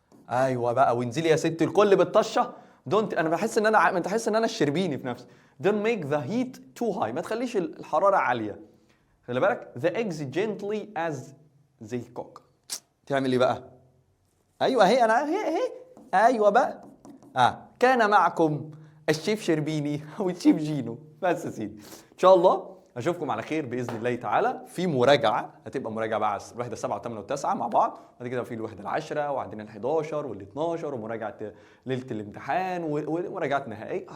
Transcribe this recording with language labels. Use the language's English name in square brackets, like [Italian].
[Arabic] ايوه بقى، وانزلي يا ست الكل بالطشه. دونت، انا بحس ان انا انت حاسس ان انا الشربيني في نفسي. [English] don't make the heat too high، [Arabic] ما تخليش الحراره عاليه. خلي بالك [English] the eggs gently as they cook. [Arabic] تعمل ايه بقى؟ ايوه اهي، انا اهي ايوه بقى. كان معكم الشيف شربيني والشيف جينو. بس يا سيدي، ان شاء الله اشوفكم على خير باذن الله تعالى في مراجعه، هتبقى مراجعه بقى على الوحده 7 و8 و9 مع بعض، بعد كده في الوحده 10 وعندنا ال11 وال12 ومراجعه ليله الامتحان ومراجعه نهائيه.